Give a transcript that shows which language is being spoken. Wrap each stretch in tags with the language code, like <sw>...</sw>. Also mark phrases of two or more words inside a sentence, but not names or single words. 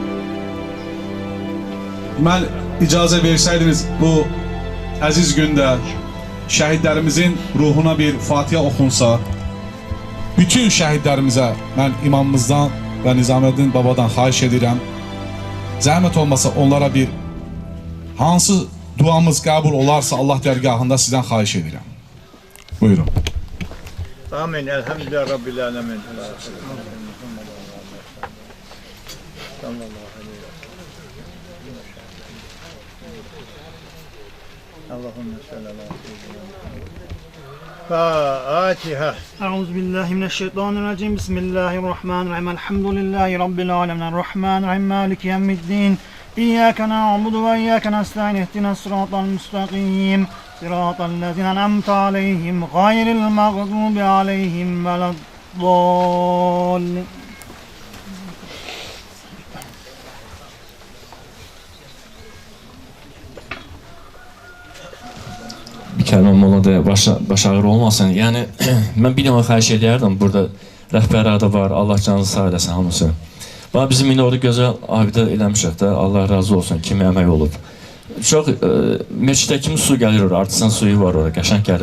<az>Mən icazə versəydiniz bu əziz gündə şəhidlərimizin ruhuna bir Fatiha oxunsa, bütün şəhidlərimizə mən imamımızdan və Nizaməddin babadan xahiş edirəm. Zəhmət olmasa onlara bir hansı duamız qəbul olarsa Allah dərgahında sizdən xahiş edirəm. Buyurun.</az> <ar>آمين. الحمد لله رب العالمين. اللهم صل على فاتحة. أعوذ بالله من الشيطان الرجيم. بسم الله الرحمن الرحيم. الحمد لله رب العالمين. الرحمن الرحيم. مالك يوم الدين. إياك نعبد وإياك نستعين. اهدنا الصراط المستقيم. صراط الذين أنعمت عليهم غير المغضوب عليهم ولا الضالين.</ar> <az>Bir kəlmə mola da baş ağrı olmasın. Yəni mən bir dəfə xahiş edərdim. Burada rəhbərlər də var. Allah canınızı sağ eləsin hamısı. Və bizim indi orada gözəl abidə eləmişik də. Allah razı olsun. Kimi əmək olub. Çox meçiddə kimi su gəlir orada. Artisan suyu var orada. Qəşəng gəlir.</az>